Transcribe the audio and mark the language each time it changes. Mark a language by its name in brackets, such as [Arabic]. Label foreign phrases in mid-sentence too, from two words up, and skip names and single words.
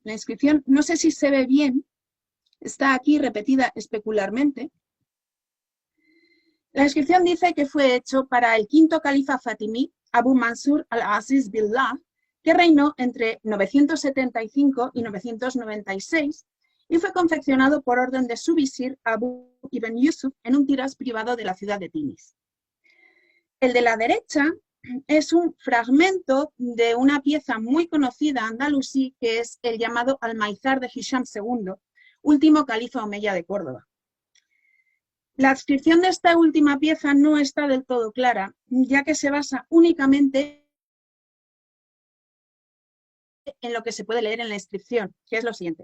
[Spanish] La inscripción, no sé si se ve bien, está aquí repetida especularmente. La inscripción dice que fue hecho para el quinto califa fatimí, Abu Mansur al-Aziz Billah, que reinó entre 975 y 996, y fue confeccionado por orden de su visir Abu ibn Yusuf en un tirás privado de la ciudad de Tinis. El de la derecha es un fragmento de una pieza muy conocida andalusí, que es el llamado Almaizar de Hisham II, último califa omeya de Córdoba. La adscripción de esta última pieza no está del todo clara, ya que se basa únicamente en lo que se puede leer en la inscripción, que es lo siguiente.